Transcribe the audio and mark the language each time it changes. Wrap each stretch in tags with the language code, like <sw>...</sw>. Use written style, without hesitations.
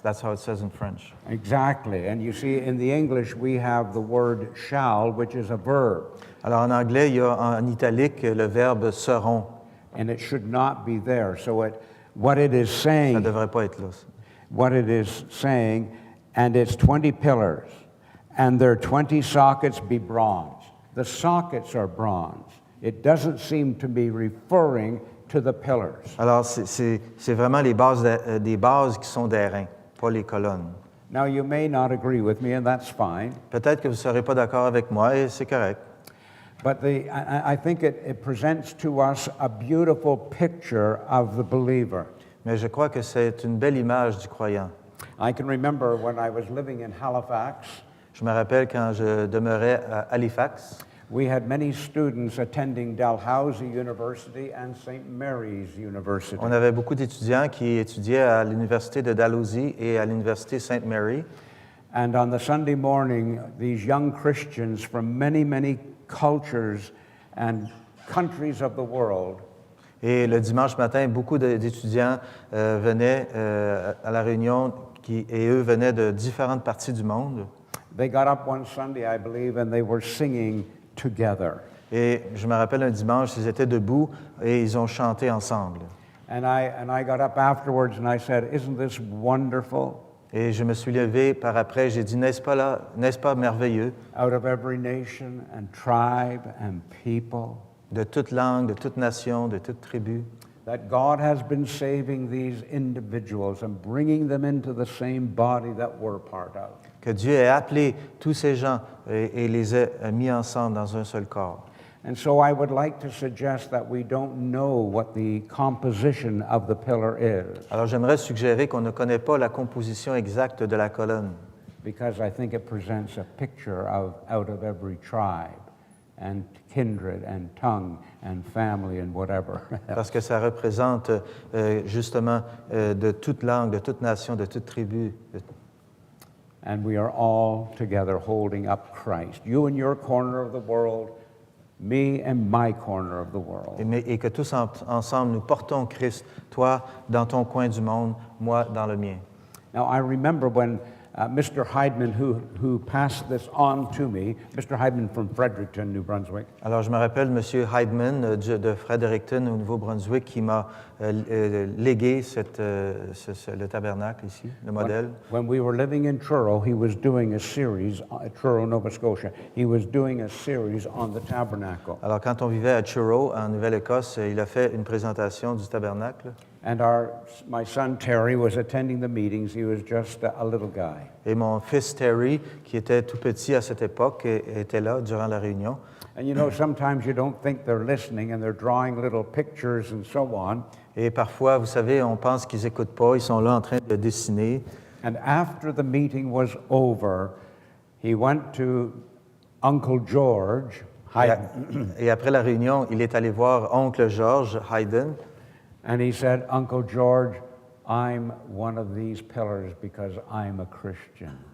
<en>That's how it says in French. Exactly. And you see, in the English, we have the word shall, which is a verb,</en> <fr>Alors en anglais, il y a en italique le verbe seront.</fr> <en>and it should not be there. So what it is</en> <fr>Ça</fr> <en>saying,</en> <fr>ne devrait pas être là.</fr> <en>what it is saying, and it's 20 pillars, and their 20 sockets be bronze. The sockets are bronze. It doesn't seem to be referring to the pillars.</en> <fr>Alors c'est vraiment les bases des bases qui sont d'airain, pas les colonnes.</fr> <en>Now, you may not agree with me, and that's fine,</en> <fr>Peut-être que vous ne serez pas d'accord avec moi et c'est correct.</fr> <en>but I think it presents to us a beautiful picture of the believer.</en> <fr>Mais je crois que c'est une belle image du croyant.</fr> <en>I can remember when I was living in Halifax,</en> <fr>Je me rappelle quand je demeurais à Halifax,</fr> <en>we had many students attending Dalhousie University and St. Mary's University.</en> <fr>on avait beaucoup d'étudiants qui étudiaient à l'université de Dalhousie et à l'université Sainte Mary.</fr> <en>And on the Sunday morning, these young Christians from many, many cultures and countries of the world</en> <fr>Et le dimanche matin, beaucoup d'étudiants venaient à la réunion et eux venaient de différentes parties du monde.</fr> <en>they got up one Sunday, I believe, and they were singing together.</en> <fr>Et je me rappelle un dimanche, ils étaient debout et ils ont chanté ensemble.</fr> <en>And I got up afterwards and I said, "Isn't this wonderful?</en> <fr>Et je me suis levé par après, j'ai dit, n'est-ce pas merveilleux,</fr> <en>Out of every nation and tribe and people,</en> <fr>de toute langue, de toute nation, de toute tribu,</fr> <en>that God has been saving these individuals and bringing them into the same body that we're part of."</en> <fr>que Dieu ait appelé tous ces gens et les ait mis ensemble dans un seul corps.</fr> <en>And so I would like to suggest that we don't know what the composition of the pillar is,</en> <fr>Alors j'aimerais suggérer qu'on ne connaît pas la composition exacte de la colonne,</fr> <en>because I think it presents a picture of out of every tribe and kindred and tongue and family and whatever.</en> <fr>parce que ça représente justement de toute langue, de toute nation, de toute tribu.</fr> <en>And we are all together holding up Christ. You in your corner of the world, me in my corner of the world.</en> <fr>Et que tous ensemble, nous portons Christ, toi dans ton coin du monde, moi dans le mien.</fr> <en>Now, I remember when Mr. Heidman, who passed this on to me, Mr. Heidman from Fredericton, New Brunswick,</en> <fr>Alors, je me rappelle M. Heidman de Fredericton, au Nouveau-Brunswick, qui m'a légué le tabernacle ici, le modèle.</fr> <en>when we were living in Truro, he was doing a series, Truro, Nova Scotia, he was doing a series on the tabernacle.</en> <fr>Alors, quand on vivait à Truro, en Nouvelle-Écosse, il a fait une présentation du tabernacle.</fr> <en>And my son Terry was attending the meetings. He was just a little guy.</en> <fr>Et mon fils Terry, qui était tout petit à cette époque, était là durant la réunion.</fr> <en>And you know, sometimes you don't think they're listening and they're drawing little pictures and so on.</en> <fr>Et parfois, vous savez, on pense qu'ils n'écoutent pas, ils sont là en train de dessiner.</fr> <en>And after the meeting was over, he went to Uncle George,</en> <fr>Et après la réunion, il est allé voir oncle George Haydn.</fr> <en>and he said, "Uncle George, I'm one of these pillars because I'm a Christian."</en>